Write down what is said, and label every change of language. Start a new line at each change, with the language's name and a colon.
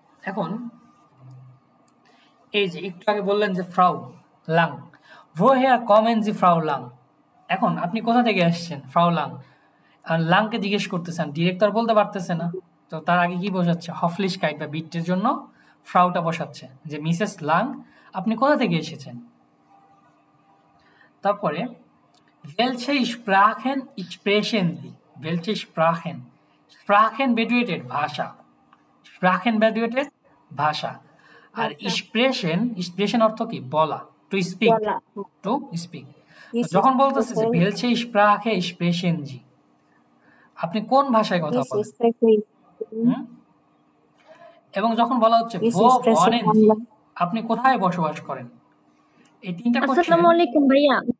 Bangla: এখন এই যে একটু আগে বললেন যে ফ্রাউ lung,
German: woher kommen Sie
Bangla: ফ্রাউ lung. এখন আপনি কোথা থেকে আসছেন ফ্রাউ লাং, আর লাংকে জিজ্ঞেস করতেছেন, ডিরেক্টর বলতে পারতেছে না, তো তার আগে কি বসাচ্ছে? হফলিশকাইট বা বিটের জন্য ফ্রাউটা বসাচ্ছে, যে মিসেস লাং আপনি কোথা থেকে এসেছেন।
German: তারপরে welche Sprachen sprechen Sie, welche Sprachen, Sprachen bedeutet ভাষা, Sprachen bedeutet ভাষা,
Bangla: আর expression অর্থ কি? বলা, টু স্পিক, টু স্পিক। যখন বলতেছে যে
German: welche Sprache sprechen Sie,
Bangla: আপনি কোন ভাষায় কথা বলেন। এবং যখন বলা হচ্ছে
German: wo wohnen Sie,
Bangla: আপনি কোথায় বসবাস করেন। এই তিনটা কোশ্চেন। আসসালামু আলাইকুম ভাইয়া।